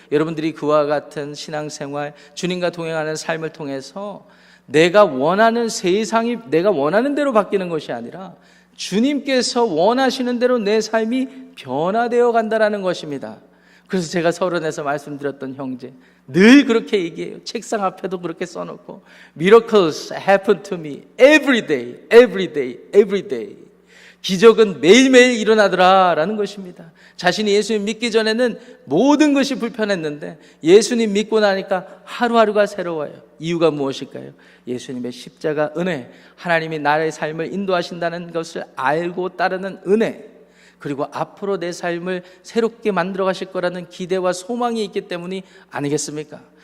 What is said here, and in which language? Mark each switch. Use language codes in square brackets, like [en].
[ko] 여러분들이 그와 같은 신앙생활, 주님과 동행하는 삶을 통해서 내가 원하는 세상이 내가 원하는 대로 바뀌는 것이 아니라 주님께서 원하시는 대로 내 삶이 변화되어 간다는 것입니다. 그래서 제가 서론에서 말씀드렸던 형제, 늘 그렇게 얘기해요. 책상 앞에도 그렇게 써놓고 [en] Miracles happen to me every day, every day, every day. [ko] 기적은 매일매일 일어나더라 라는 것입니다. 자신이 예수님 믿기 전에는 모든 것이 불편했는데 예수님 믿고 나니까 하루하루가 새로워요. 이유가 무엇일까요? 예수님의 십자가 은혜, 하나님이 나의 삶을 인도하신다는 것을 알고 따르는 은혜, 그리고 앞으로 내 삶을 새롭게 만들어 가실 거라는 기대와 소망이 있기 때문이 아니겠습니까?